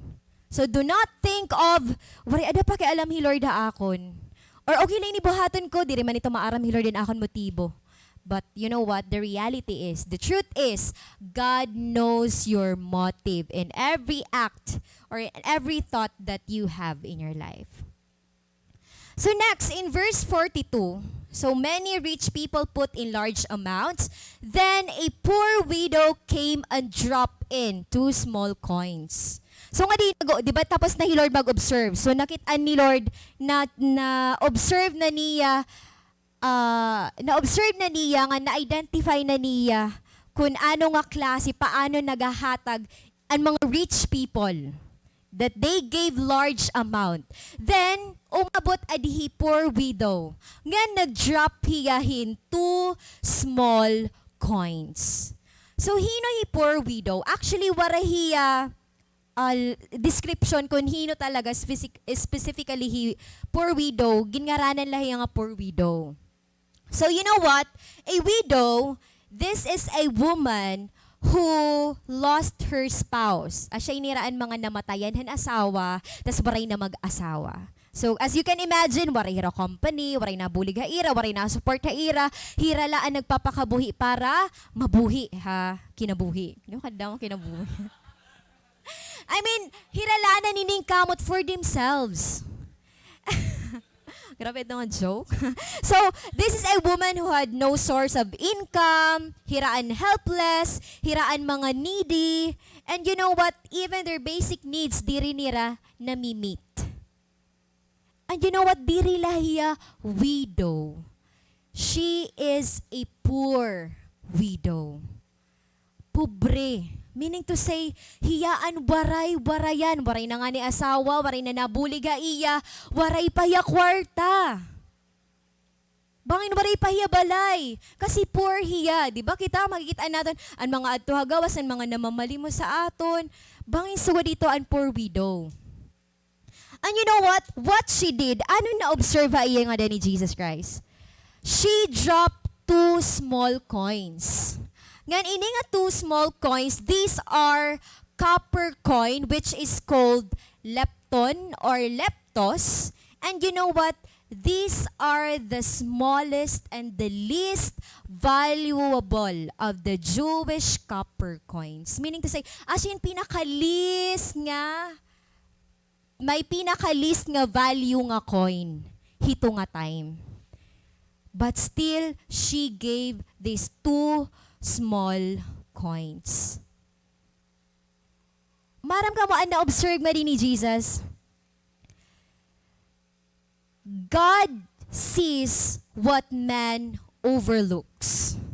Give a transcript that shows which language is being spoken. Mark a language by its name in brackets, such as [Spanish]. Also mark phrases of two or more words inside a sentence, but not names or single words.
[English] So do not think of, [Waray] wari ada pa kay alam He, Lord, ha akon. Or okay lang ni buhaton ko, diri man ito maaram He, Lord, din akon motibo. [English] But you know what? The reality is, the truth is, God knows your motive in every act or in every thought that you have in your life. So next, in verse 42, so many rich people put in large amounts. Then a poor widow came and dropped in 2 small coins. [Waray] So nga di ba tapos na Lord mag-observe. So nakita ni Lord na-observe na niya, na-observe na niya, nga na-identify na niya kung ano nga klase, paano nagahatag ang mga [English] rich people, that they gave large amount. Then, [Waray] umabot adhi [English] poor widow, [Waray] nga nag-drop hiyahin [English] 2 small coins. [Waray] So, hino hi [English] poor widow? [Waray] Actually, warahiya description kung hino talaga, [English] specifically hi poor widow, [Waray] ginngaranan lahi nga [English] poor widow. So, you know what? A widow, this is a woman who lost her spouse. [Waray] Siya iniraan mga namatayan han asawa, tas waray na mag-asawa. [English] So, as you can imagine, [Waray] waray hira company, waray na bulig haira, waray na support haira, hira laan nagpapakabuhi para mabuhi ha, kinabuhi. Ano kadang kinabuhi? [English] I mean, [Waray] hira laan na nining kamot [English] for themselves. [Waray] Grabe ito nga joke. [English] So, this is a woman who had no source of income, hiraan helpless, hiraan mga needy, and you know what? Even their basic needs, [Waray] diri nira nami-meet. [English] And you know what? [Waray] Diri lahiya widow. [English] She is a poor widow. Pobre. Meaning to say, [Waray] hiyaan waray-warayan. Waray na nga ni asawa, waray na nabulig ha iya, waray pa ya kwarta. Bangin waray pa hiya balay. Kasi poor hiya. Di ba kita makikita natin ang mga adto hagawas, ang mga namamali mo sa aton. Bangin suwa dito ang [English] poor widow. And you know what? What she did, [Waray] ano na-observe iya nga ni Jesus Christ? [English] She dropped 2 small coins. [Waray] Ngan ini nga [English] 2 small coins, these are copper coin which is called lepton or leptos. And you know what? These are the smallest and the least valuable of the Jewish copper coins. Meaning to say, as in [Waray] pinakalis nga, may pinakalis nga value nga coin hito nga time. [English] But still, she gave these 2 small coins. [Waray] Maram ka mo ang na-observe nga din ni Jesus. [English] God sees what man overlooks.